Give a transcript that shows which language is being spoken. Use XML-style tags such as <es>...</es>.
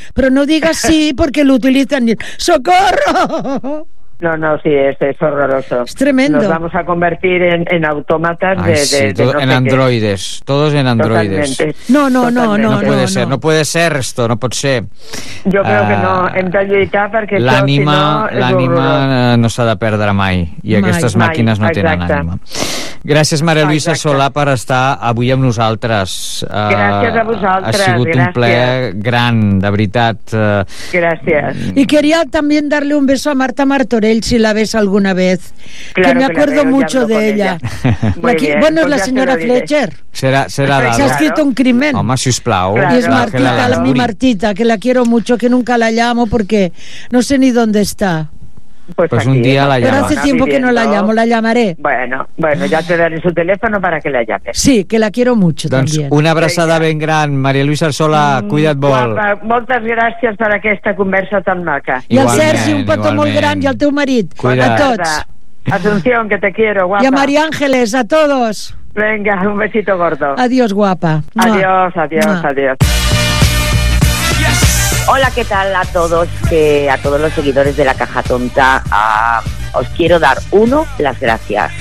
<es>Pero no digas sí porque lo utilizan. ¡Socorro! No, sí, es horroroso. Es tremendo. Nos vamos a convertir en autómatas en androides. Todos en androides. No. No puede ser esto, no puede ser. Yo creo que no.</es> <ca>Hem de lluitar perquè l'ànima, si no, l'ànima no s'ha de perdre mai. I aquestes màquines no tenen ànima. Gràcies, Maria Luisa Solà, per estar avui amb nosaltres. Gràcies a vosaltres. Ha sigut un plaer gran, de veritat. Gràcies.</ca> <es>I quería también darle un beso a Marta Martorell, si la ves alguna vez. Claro que me acuerdo que mucho de ella. Aquí, bien, bueno, es la señora Fletcher. Será se ha escrito un crimen.</es> <ca>Home, sisplau.</ca> <es>Claro. Y es Martita, mi Martita, que la quiero mucho, que nunca la llamo porque no sé ni dónde está. Pues aquí, un día la llamo. Pero hace tiempo que no la llamo, la llamaré. Bueno, ya te daré su teléfono para que la llames. Sí, que la quiero mucho</es> <ca>doncs</ca> <es>también.</es> <ca>Una abraçada ben gran, Maria Luisa Solà, cuida't molt. Moltes gràcies per aquesta conversa tan maca. I al Sergi, un petó molt gran, i al teu marit. Cuida't. A tots.</ca> <es>Asunción, que te quiero, guapa. I a Maria Àngeles, a todos. Venga, un besito gordo. Adiós, guapa. Adiós. Hola, ¿qué tal a todos? A todos los seguidores de La Caja Tonta. Os quiero dar, uno, las gracias.</es>